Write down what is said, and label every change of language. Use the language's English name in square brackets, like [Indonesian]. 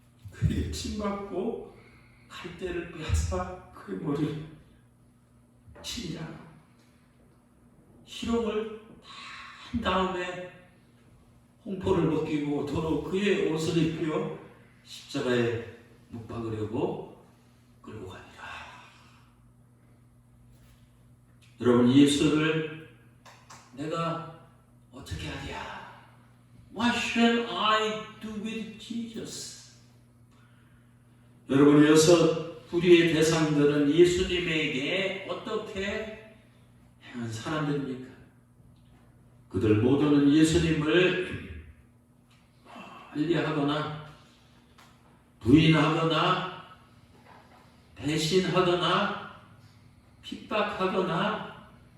[Korean] 그에게 침받고 칼대를 빼앗아 그의 머리를 치자 희롱을 다 한 다음에 홍포를 벗기고 도로 그의 옷을 입혀 십자가에 못 박으려고 끌고 갑니다. 여러분, 예수를 내가 어떻게 하랴? [English] What shall I do with Jesus? [Korean] 여러분, 여섯 부류의 대상들은 예수님에게 어떻게 행한 사람들입니까? 그들 모두는 예수님을 관리하거나 부인하거나 배신하거나 핍박하거나